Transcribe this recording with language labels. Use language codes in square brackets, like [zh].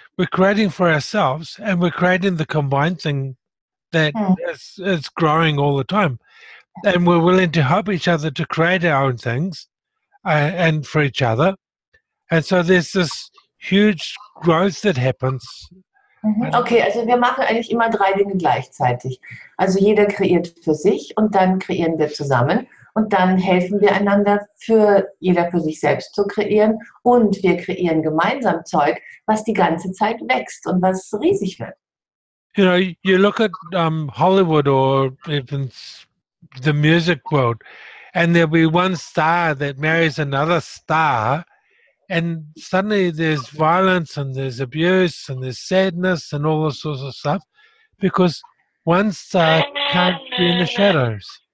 [en] We're creating for ourselves, and we're creating the combined thing that is growing all the time. And we're willing to help each other to create our own things and for each other. And so there's this huge growth that happens [de] Okay, also wir machen eigentlich immer 3 Dinge gleichzeitig. Also jeder kreiert für sich und dann kreieren wir zusammen und dann helfen wir einander, jeder für sich selbst zu kreieren und wir kreieren gemeinsam Zeug, was die ganze Zeit wächst und was riesig wird. [en] You know, you look at Hollywood or even the music world, and there'll be one star that marries another star, and suddenly there's violence and there's abuse and there's sadness and all this sorts of stuff because one star can't be in the shadows.